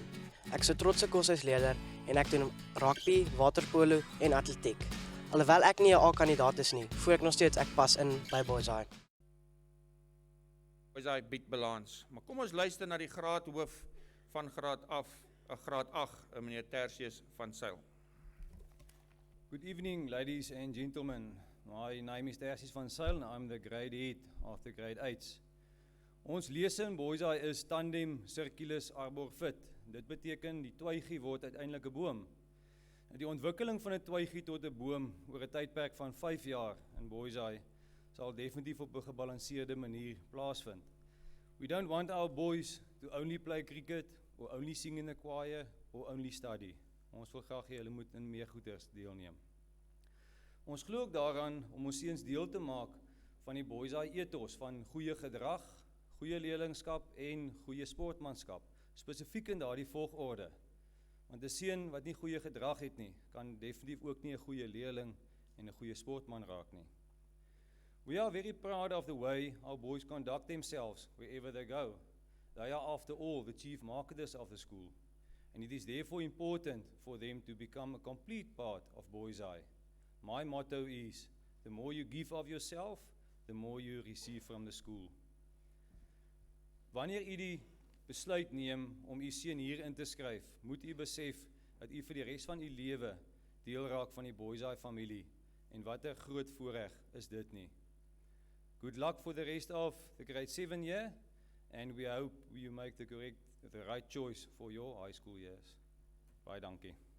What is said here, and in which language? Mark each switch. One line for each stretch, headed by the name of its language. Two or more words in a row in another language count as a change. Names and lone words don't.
Afrikaans: Ek is 'n trotse koshuisleier en ek doen rugby, waterpolo en atletiek. Alhoewel ek nie 'n A-kandidaat is nie, voel ek nog steeds ek pas in by Boys High. Boys High beat balans. Maar kom ons luister na die graadhoof van graad 8, meneer Tertius van Sail.
English: Good evening, ladies and gentlemen. My name is Tertius van Sail and I'm the grade 8 of the grade 8s.
Afrikaans: Ons lese in Boys High is
Latin: tandem circulus arbor fit.
Afrikaans: Dit beteken die twygie word uiteindelik 'n boom. Die ontwikkeling van 'n twygie tot 'n boom oor 'n tydperk van 5 jaar in Boys High sal definitief op 'n gebalanseerde manier plaasvind.
English: We don't want our boys to only play cricket or only sing in the choir or only study.
Afrikaans: Ons wil graag hê hulle moet in meer goeders deelneem. Ons glo ook daaraan om ons seuns deel te maak van die Boys High ethos van goeie gedrag, goeie leerlingskap en goeie sportmanskap, spesifiek in daardie volgorde. Want 'n seun wat nie goeie gedrag het nie, kan definitief ook nie 'n goeie leerling en 'n goeie sportman raak nie.
English: We are very proud of the way our boys conduct themselves wherever they go. They are, after all, the chief marketers of the school, and it is therefore important for them to become a complete part of Boys High. My motto is, the more you give of yourself, the more you receive from the school.
Afrikaans: Wanneer u die besluit neem om u seun hier in te skryf, moet u besef dat u vir die res van u lewe deel raak van die Boys High familie, en wat 'n groot voorreg is dit nie.
English: Good luck for the rest of the grade 7 year, and we hope you make the right choice for your high school years.
Afrikaans: Baie dankie.